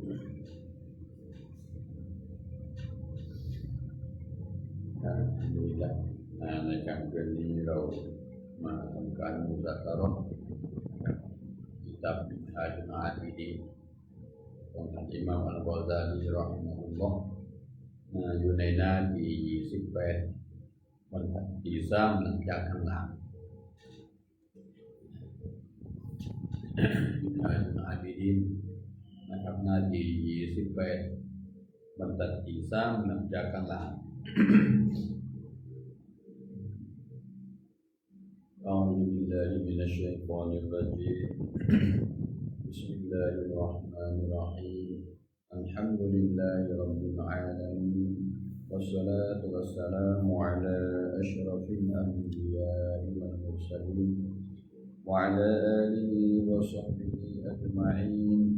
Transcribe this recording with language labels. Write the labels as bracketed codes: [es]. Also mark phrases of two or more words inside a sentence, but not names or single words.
[th] Alhamdulillah. ในค่ำคืนนี้เรามาทำการมุซาการะห์กิตาบ Minhajul Abidin ของท่านอิหม่ามอัล-ฆอซาลีเราะฮิมะฮุลลอฮ์อยู่ในหน้าที่28บรรทัดที่3หลังจากข้างหลัง Minhajul Abidin นะครับหน้าที่28บรรทัดที่3หลังจากข้างหลัง [ar] أعوذ بالله من الشيطان الرجيم بسم الله الرحمن الرحيم الحمد لله رب العالمين والصلاة والسلام على أشرف الأنبياء والمرسلين وعلى آله وصحبه أجمعين